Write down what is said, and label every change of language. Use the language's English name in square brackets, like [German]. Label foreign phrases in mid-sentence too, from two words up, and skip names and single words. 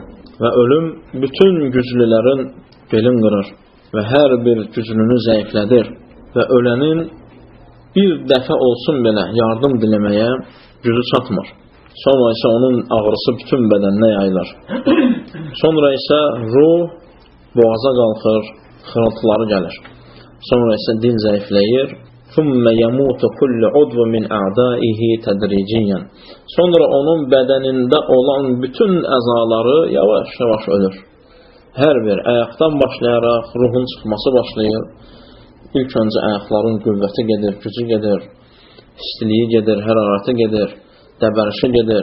[Azerbaijani] Və ölüm bütün güclülərin belin qırır və hər bir güclünü zəiflədir və ölənin bir dəfə olsun belə yardım diləməyə gücü çatmır. Sonra isə onun ağrısı bütün bədəninə yayılır. Sonra isə ruh boğaza qalxır, xırıltıları gəlir. Sonra isə dil zəifləyir. [Arabic] ثُمَّ يَمُوتُ كُلُّ عُضْوٍ مِنْ أَعْدَائِهِ تَدْرِيجِيًّا. [Azerbaijani] Sonra onun bədənində olan bütün əzaları yavaş-yavaş ölür. Hər bir ayaqdan başlayaraq ruhun çıxması başlayır. İlk öncə ayaqların qüvvəti gedir, gücü gedir, istiliyi gedir, hərarəti gedir, dəbərişi gedir.